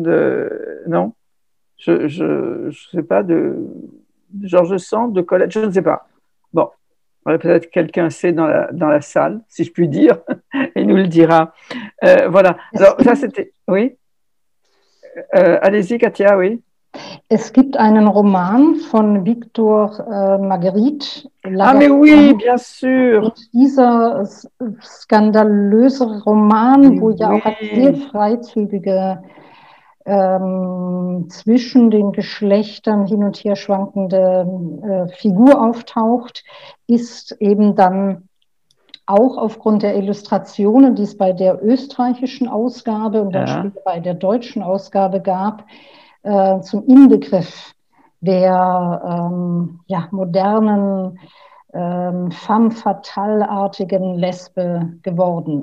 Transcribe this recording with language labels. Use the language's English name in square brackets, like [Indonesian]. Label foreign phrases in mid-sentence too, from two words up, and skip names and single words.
[French] Non, je sais pas, de George Sand, de Colette, je ne sais pas. Bon, peut-être quelqu'un sait dans la salle, si je puis dire, et nous le dira. Voilà, alors ça c'était, oui. Allez-y, Katia, oui. [German] Es gibt einen Roman von Victor Marguerite. [French] Ah, mais oui, bien sûr. [German] Und dieser skandalöse Roman, wo ja auch eine sehr freizügige zwischen den Geschlechtern hin und her schwankende Figur auftaucht, ist eben dann auch aufgrund der Illustrationen, die es bei der österreichischen Ausgabe und dann später bei der deutschen Ausgabe gab, zum Inbegriff der modernen, [French] femme fatale- [German] artigen Lesbe geworden.